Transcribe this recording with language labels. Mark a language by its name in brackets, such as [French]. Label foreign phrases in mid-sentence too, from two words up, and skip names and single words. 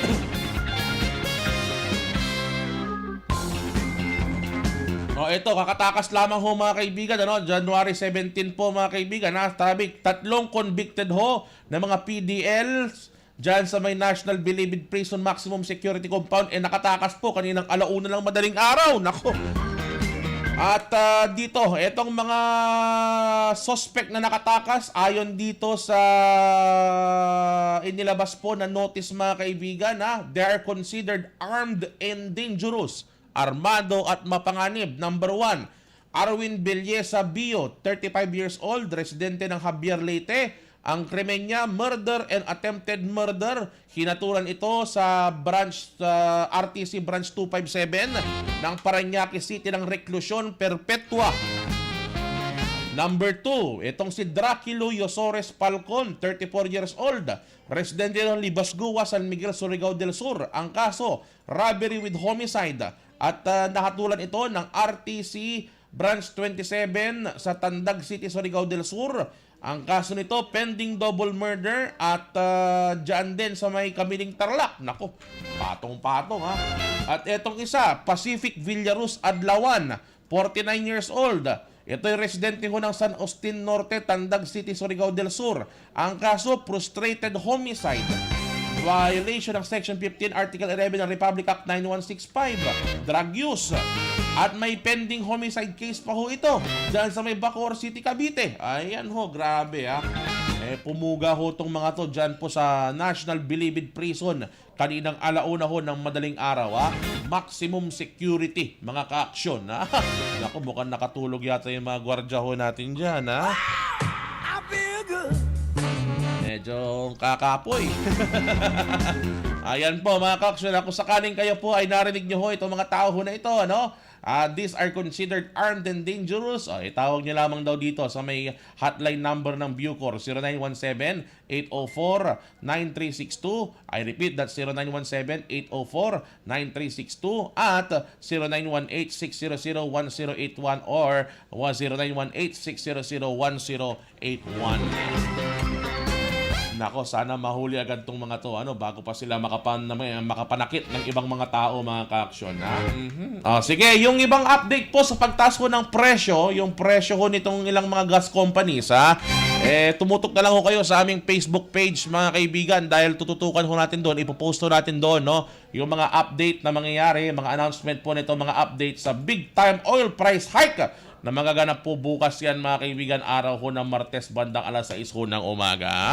[Filipino] Ito, kakatakas lamang ho mga kaibigan, January 17 po mga kaibigan, tatlong convicted ho ng mga PDLs dyan sa may National Bilibid Prison Maximum Security Compound, nakatakas po kaninang 1:00 lang madaling araw. Nako. At dito, itong mga suspect na nakatakas, ayon dito sa inilabas po na notice mga kaibigan, [English] they are considered armed and dangerous, [Filipino] armado at mapanganib. Number 1, Arwin Belleza Bio, [English] 35 years old, [Filipino] residente ng Javier Leyte. Ang krimen niya, [English] murder and attempted murder. [Filipino] Hinaturan ito sa RTC Branch 257 ng Parañaque City ng reklusyon perpetua. Number 2, itong si Draculo Yosores Falcon, [English] 34 years old, [Filipino] residente ng Libasgua, San Miguel, Surigao del Sur. Ang kaso, [English] robbery with homicide. [Filipino] At nakatulan ito ng RTC Branch 27 sa Tandag City, Surigao del Sur. Ang kaso nito, [English] pending double murder [Filipino] at dyan din sa may Kamiling Tarlac. Nako, patong-patong At etong isa, Pacific Villaruz Adlawan, [English] 49 years old. [Filipino] Ito yung residente ho ng San Agustin Norte, Tandag City, Surigao del Sur. Ang kaso, [English] frustrated homicide. [Filipino] Violation ng Section 15, Article 11 ng Republic Act 9165. [English] Drug use. [Filipino] At may [English] pending homicide case [Filipino] pa ho ito dyan sa may Bacoor City, Cavite. Ayan ho, grabe pumuga ho itong mga to dyan po sa National Bilibid Prison kaninang 1:00 ho ng madaling araw. [English] Maximum security, [Filipino] mga ka-aksyon. Naku, mukhang nakatulog yata yung mga gwardya ho natin dyan. Medyo kakapoy. Ayan po mga ka-aksyon, kung sakaling kayo po ay narinig nyo ho itong mga tao ho na ito, [English] these are considered armed and dangerous, [Filipino] itawag nyo lamang daw dito sa may hotline number ng Bucor, 0917-804-9362. [English] I repeat, that's 0917-804-9362 at 0918-600-1081 or 0918-600-1081. [Filipino] Nako, sana mahuli agad tong mga to bago pa sila makapanakit ng ibang mga tao, mga ka-aksyon. Sige, yung ibang update po sa pagtaas ko ng presyo, yung presyo ko nitong ilang mga gas companies, tumutok na lang ho kayo sa aming Facebook page, mga kaibigan, dahil tututukan ho natin doon, ipopost ho natin doon, yung mga update na mangyayari, mga announcement po nito, mga update sa [English] big time oil price hike [Filipino] na magaganap po bukas yan, mga kaibigan, araw ho ng Martes bandang alas 6 ho ng umaga.